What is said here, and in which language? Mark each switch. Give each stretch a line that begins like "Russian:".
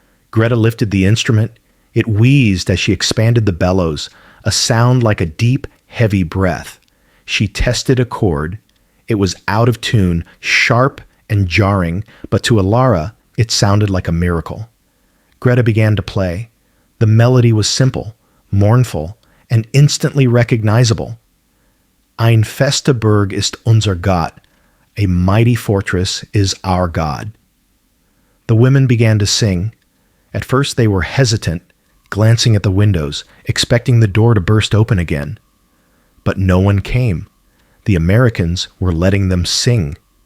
English: Greta lifted the instrument. It wheezed as she expanded the bellows, a sound like a deep, heavy breath. She tested a chord. It was out of tune, sharp and jarring, but to Alara, it sounded like a miracle. Greta began to play. The melody was simple, mournful, and instantly recognizable.
German: "Ein feste Burg ist unser Gott."
English: A mighty fortress is our God. The women began to sing. At first they were hesitant, glancing at the windows, expecting the door to burst open again. But no one came. The Americans were letting them sing.